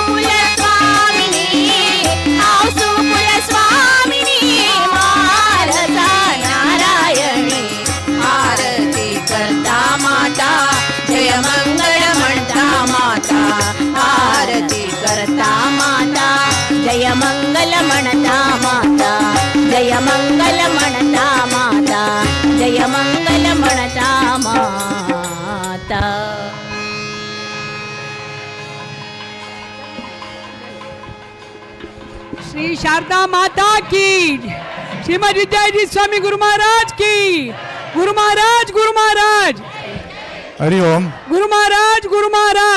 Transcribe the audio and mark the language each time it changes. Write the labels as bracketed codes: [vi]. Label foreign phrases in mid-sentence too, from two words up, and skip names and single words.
[kok] कुल स्वामिनी आसू कुल स्वामिनी मारता नारायणी आरती करता माता जय मंगल म्हणता माता आरती करता माता जय मंगल म्हणता माता जय मंगल म्हणता माता जय मंगल म्हणता माता [hi] श्री शारदा माता की श्रीमद विद्याजी स्वामी गुरु महाराज की गुरु महाराज गुरु महाराज [sa] हरि ओम [hi] गुरु महाराज गुरु महाराज